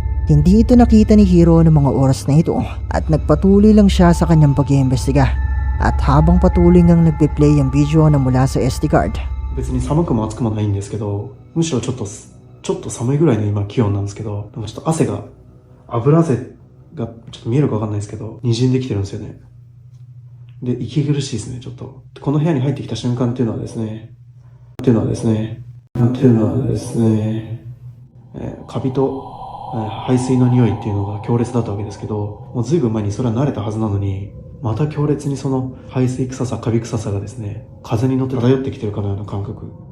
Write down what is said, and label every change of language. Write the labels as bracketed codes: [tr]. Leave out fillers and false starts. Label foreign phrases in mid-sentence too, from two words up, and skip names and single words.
[tl] Hindi ito nakita ni Hiro ng mga oras na ito at nagpatuloy lang siya sa kanyang pag-iimbestiga. At habang patuloy ngang nagpe-play ang video na mula sa [en] SD card, [ja] 別に寒くも暑くもないんですけど、むしろちょっと寒いぐらいの今気温なんですけど、なんかちょっと油汗がちょっと見えるかわかんないですけど、滲んできてるんですよね。で、息苦しいですね、ちょっと。この部屋に入ってきた瞬間っていうのはですね、カビと排水の匂いっていうのが強烈だったわけですけど、もう随分前にそれは慣れたはずなのに、また強烈にその排水臭さ、カビ臭さがですね、風に乗って漂ってきてるかのような感覚。